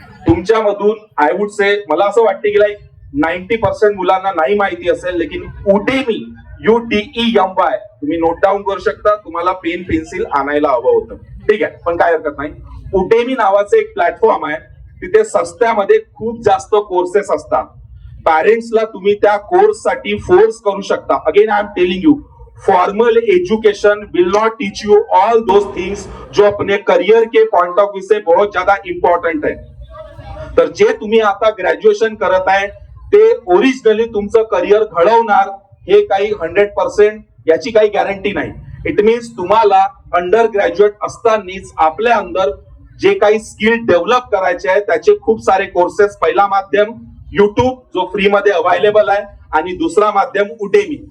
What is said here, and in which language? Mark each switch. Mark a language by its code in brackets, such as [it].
[mr] तुमच्यामधून [en] I would say, [mr] मला असं वाटते की 90% मुलांना नाही माहिती असेल, लेकिन उडेमी, UDEMY तुम्ही नोट डाऊन करू शकता. तुम्हाला पेन पेन्सिल आणायला हवं होतं, ठीक आहे, पण काय हरकत नाही. उडेमी नावाचं एक प्लॅटफॉर्म आहे. तिथे सस्त्यामध्ये खूप जास्त कोर्सेस असतात. पॅरेंट्सला तुम्ही त्या कोर्ससाठी फोर्स करू शकता. [en] again I am telling you, formal education will not teach you all those things [hi] जो अपने करियर के पॉइंट ऑफ व्यू से बहुत ज्यादा इंपॉर्टंट है. [mr] तर जे तुम्ही आता ग्रॅज्युएशन करत आहे ते ओरिजिनली तुमचं करिअर घडवणार हे काही 100% याची काही गॅरंटी नाही. इट मीन्स तुम्हाला अंडर ग्रॅज्युएट असतानाच आपल्या अंदर जे काही स्किल डेव्हलप करायचे आहे त्याचे खूप सारे कोर्सेस, पहिला माध्यम युट्यूब जो फ्री मध्ये अवेलेबल आहे, आणि दुसरा माध्यम उडेमी.